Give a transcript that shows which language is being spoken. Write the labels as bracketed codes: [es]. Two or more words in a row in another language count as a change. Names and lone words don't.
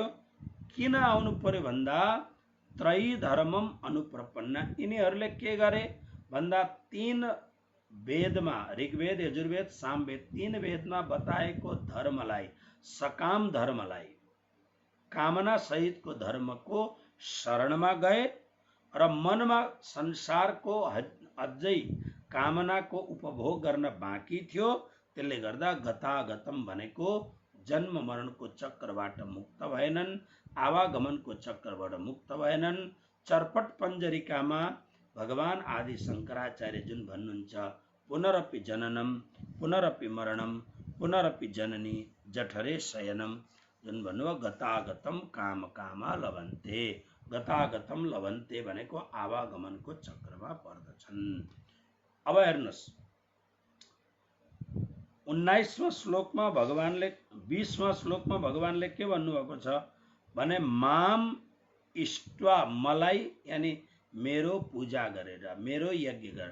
[ne] किन आउनु पर्यो भन्दा [sa] त्रैधर्मम अनुप्रपन्न, [ne] यिनीहरूले के गरे भन्दा 3 वेदमा, ऋग्वेद यजुर्वेद सामवेद 3 वेदमा बताएको धर्मलाई, सकाम धर्मलाई, कामना सहितको धर्मको शरणमा गए र मनमा संसारको अझै कामनाको उपभोग गर्न बाँकी थियो। त्यसले गर्दा गतागतम भनेको जन्म मरणको चक्रबाट मुक्त भएनन्, आवागमनको चक्रबाट मुक्त भएनन्। चरपट पञ्जरिकामा भगवान आदि शङ्कराचार्य जुन भन्नुहुन्छ, [sa] पुनरपि जननम पुनरपि मरणम पुनरपि जननी जठरे शयनम, [ne] जुन भन्नुभयो [sa] गतागतम काम कामा लभन्ते। गतागतम लभन्ते [ne] भनेको आवागमनको चक्रमा पर्दछन्। अब हेर्नुहोस्, 19वां श्लोकमा भगवानले 20वां श्लोकमा भगवानले के भन्नुभएको छ भने [sa] माम इष्टवा, [ne] मलाई यानी मेरो पूजा गरेर, मेरो यज्ञ गरेर।